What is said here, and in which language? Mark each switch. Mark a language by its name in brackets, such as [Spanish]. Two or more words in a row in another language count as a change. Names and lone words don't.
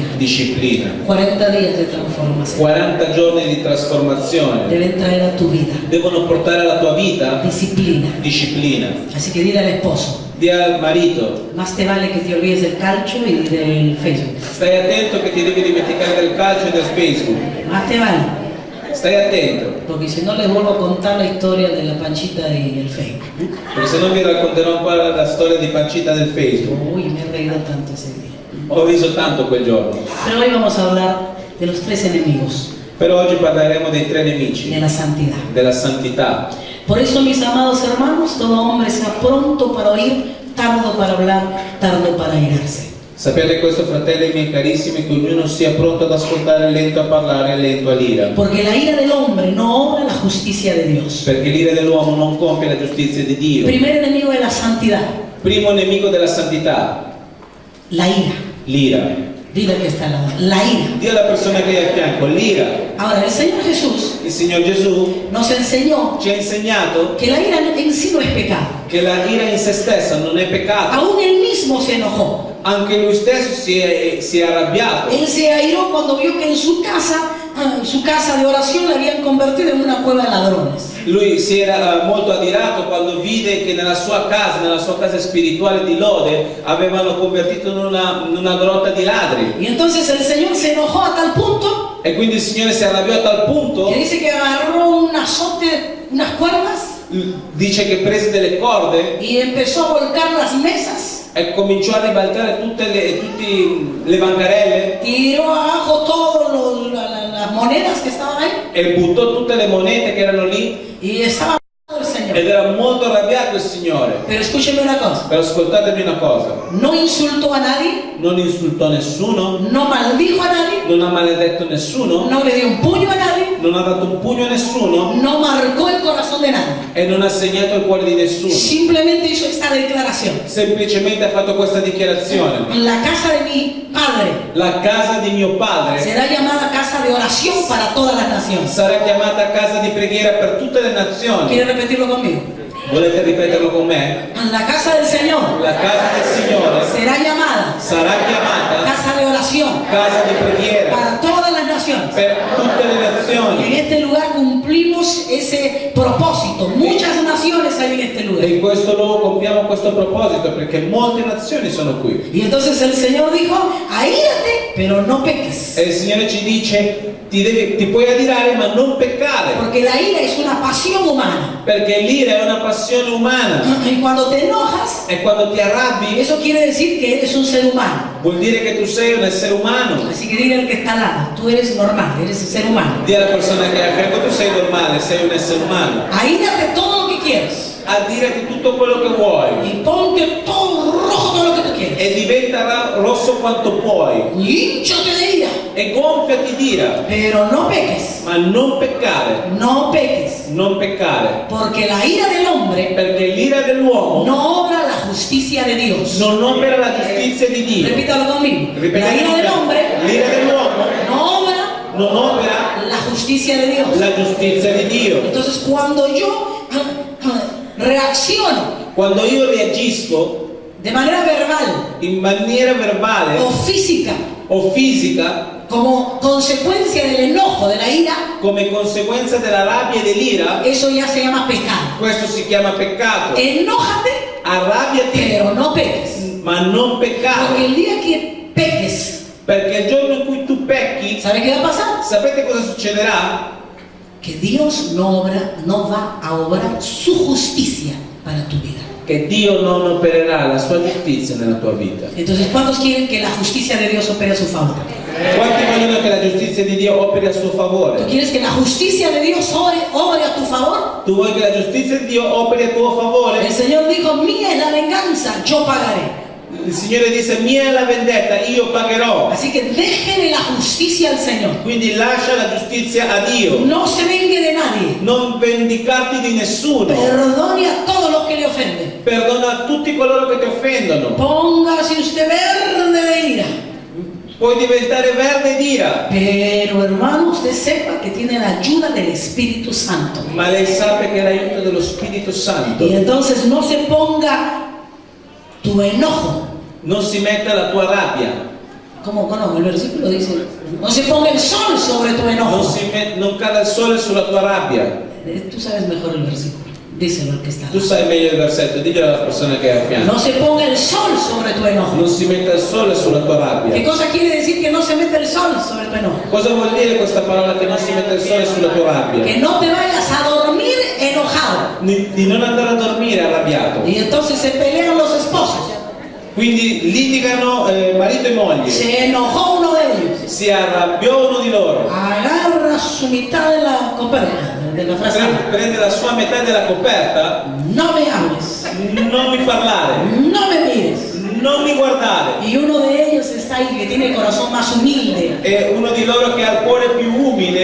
[Spanish] Disciplina. 40 días de transformación [Italian] 40 giorni di trasformazione [Spanish] deben traer a tu vida [Italian] devono portare alla tua vita disciplina. [Spanish] disciplina. Así que dile al esposo, [Italian] Dì al marito, [Spanish] más te vale que te olvides del calcio y del Facebook. [Italian] stai attento che ti devi dimenticare del calcio e del Facebook. [Spanish] Más te vale. [Italian] Stai attento, [Spanish] Porque si no les vuelvo a contar la historia de la Panchita y el Facebook. [Italian] perché se no vi racconterò ancora la storia di Pancita del Facebook. [Spanish] Uy, me he reído tanto ese día. [Italian] Ho riso tanto quel giorno. [Spanish] Pero hoy vamos a hablar de los 3 enemigos [Italian] Però oggi parleremo dei 3 nemici, [Spanish] de la santidad. [Italian] della santità. [Spanish] Por eso, mis amados hermanos, todo hombre sea pronto para oír, tardo para hablar, tardo para irarse. [Italian] Sapete questo, fratelli miei carissimi, che ognuno sia pronto ad ascoltare, lento a parlare, lento all'ira. [Spanish] Porque la ira del hombre no obra la justicia de Dios. [Italian] Perché l'ira dell'uomo non compie la giustizia di Dio. [Spanish] Primer enemigo de la santidad, [Italian] Primo nemico della santità, [Spanish] la ira. [Italian] l'ira. [Spanish] Dile que está al lado, la ira. [Italian] Dio alla persona che è a fianco, l'ira. [Spanish] Ahora, el Señor Jesús [Italian] Il Signor Gesù [Spanish] nos enseñó [Italian] ci ha insegnato [Spanish] que la ira en sí no es pecado. [Italian] che la ira in se stessa non è peccato. [Spanish] Aún él mismo se enojó. [Italian] Anche lui stesso si è arrabbiato. [Spanish] Él se airó cuando vio que en su casa de oración la habían convertido en una cueva de ladrones. [Italian] Lui si era molto adirato quando vide che nella sua casa spirituale di lode, avevano convertito in una grotta di ladri. [Spanish] Y entonces el Señor se enojó a tal punto [Italian] E quindi il Signore si arrabbiò a tal punto, [Spanish] que dice que agarró un azote, unas cuerdas, [Italian] dice che prese delle corde [Spanish] y empezó a volcar las mesas, [Italian] e cominciò a ribaltare tutte le bancarelle [Spanish] tiró abajo todas las monedas que estaban ahí, [Italian] e buttò tutte le monete che erano lì, [Spanish] y estaba el Señor. [Italian] ed era molto arrabbiato il Signore. [Spanish] Pero escúcheme una cosa, [Italian] Però ascoltatemi una cosa, [Spanish] no insultó a nadie, [Italian] non insultò nessuno, [Spanish] no maldijo a nadie, [Italian] non ha maledetto nessuno, [Spanish] no le dio un puño a nadie, [Italian] non ha dato un pugno a nessuno [Spanish] no marcó el corazón de nadie. [Italian] e non ha segnato il cuore di nessuno. [Spanish] Simplemente hizo esta declaración. [Italian] Semplicemente ha fatto questa dichiarazione: [Spanish] La casa de mi padre [Italian] la casa di mio padre [Spanish] será llamada casa de oración para todas las naciones. [Italian] sarà chiamata casa di preghiera per tutte le nazioni. [Spanish] ¿Quiere repetirlo conmigo? [Italian] Volete ripeterlo con me? [Spanish] La casa del Señor [Italian] La casa del Signore [Spanish] será llamada [Italian] sarà chiamata [Spanish] casa de oración [Italian] casa di preghiera [Spanish] para todas las naciones. [Italian] per tutte le [Spanish] En [Italian] nazioni. [Spanish] este lugar cumplimos ese propósito. Muchas naciones hay en este [Italian] E [Spanish] lugar. [Italian] in questo luogo compiamo questo proposito perché molte nazioni sono qui. [Spanish] Y entonces el Señor dijo, aírate, pero no peques. [Italian] E il Signore ci dice: ti puoi adirare ma non peccare, [Spanish] Porque la ira es una pasión humana. [Italian] perché l'ira è una passione umana [Spanish] Y cuando te enojas, [Italian] e quando ti arrabbi [Spanish] eso quiere decir que eres un ser humano. [Italian] vuol dire che tu sei un essere umano. [Spanish] Así que dile al que está al lado, tú eres normal, eres un ser humano. [Italian] Dì alla persona che è a fianco: tu sei normale, sei un essere umano. [Spanish] Aírate todo lo que quieras. [Italian] A dirti tutto quello che vuoi [Spanish] Y ponte todo rojo todo lo que tú quieras. [Italian] e diventa rosso quanto puoi [Spanish] Y hinchate de ira. [Italian] e gonfiati d'ira, [Spanish] Pero no peques. [Italian] ma non peccare, [Spanish] No peques. [Italian] non peccare, [Spanish] Porque la ira del hombre [Italian] perché l'ira dell'uomo [Spanish] no obra la justicia de Dios. [Italian] non opera la giustizia di Dio. [Spanish] Repítalo conmigo. La ira [Italian] Ripetete, [Spanish] del hombre [Italian] l'ira dell'uomo [Spanish] no obra [Italian] non opera [Spanish] la justicia de Dios. [Italian] la giustizia di Dio. [Spanish] Entonces cuando yo reacciono [Italian] Quando io reagisco [Spanish] de manera verbal [Italian] in maniera verbale [Spanish] o física [Italian] o fisica [Spanish] como consecuencia del enojo, de la ira, [Italian] come conseguenza della rabbia e dell'ira, [Spanish] eso ya se llama pecado. [Italian] questo si chiama peccato. [Spanish] Enójate, [Italian] Arrabbiati, [Spanish] pero no peques. [Italian] ma non peccare, [Spanish] Porque el día que peques, [Italian] perché il giorno in cui tu pecchi, [Spanish] ¿sabe qué va a pasar? [Italian] sapete cosa succederà? [Spanish] Que Dios no va a obrar su justicia para tu vida. [Italian] Che Dio non opererà la sua giustizia nella tua vita. [Spanish] Entonces, ¿cuántos quieren que la justicia de Dios opere a su favor? [Italian] Quanti vogliono che la giustizia di Dio operi a suo [Spanish] ¿Tú [Italian] favore? [Spanish] quieres que la justicia de Dios obre a tu favor? [Italian] Tu vuoi che la giustizia di Dio operi a tuo favore? [Spanish] El Señor dijo, mía es la venganza, yo pagaré. [Italian] Il Signore disse: mia è la vendetta, io pagherò. [Spanish] Así que déjele la justicia al Señor. [Italian] Quindi lascia la giustizia a Dio. [Spanish] No se vengue de nadie. [Italian] Non vendicarti di nessuno. [Spanish] Perdone a todos los que le ofenden. [Italian] Perdona a tutti coloro che ti offendono. [Spanish] Póngase usted verde de ira. [Italian] puoi diventare verde d'ira. [Spanish] Pero hermano, usted sepa que tiene la ayuda del Espíritu Santo. [Italian] Ma lei sape che è l'aiuto dello Spirito Santo. [Spanish] Y entonces no se ponga tu enojo. [Italian] Non si metta la tua rabbia. [Spanish] Como el versículo dice, no se ponga el sol sobre tu enojo. [Italian] Non cade il sole sulla tua rabbia. [Spanish] Tú sabes mejor el versículo. Díselo al que está. [Italian] Tu sai meglio il versetto, diglielo alla persona che è a fianco. [Spanish] No se ponga el sol sobre tu enojo. [Italian] Non si metta il sole sulla tua rabbia. [Spanish] ¿Qué cosa quiere decir que no se mete el sol sobre tu enojo? [Italian] Cosa vuol dire questa parola che non si mette il sole sulla tua rabbia? [Spanish] Que no te vayas a dormir enojado. [Italian] Di non andare a dormire arrabbiato. [Spanish] Y entonces se pelean los esposos. [Italian] Quindi litigano marito e moglie. [Spanish] Se enojó uno de ellos. [Italian] Si arrabbiò uno di loro. [Spanish] Agarra su mitad de la coperta, de la frazada. [Italian] Prende la sua metà della coperta. [Spanish] No me hables. [Italian] Non mi parlare. [Spanish] No me mires. [Italian] Non mi guardare. [Spanish] Y uno de ellos está ahí que tiene el corazón más humilde. [Italian] E uno di loro che ha il cuore più umile.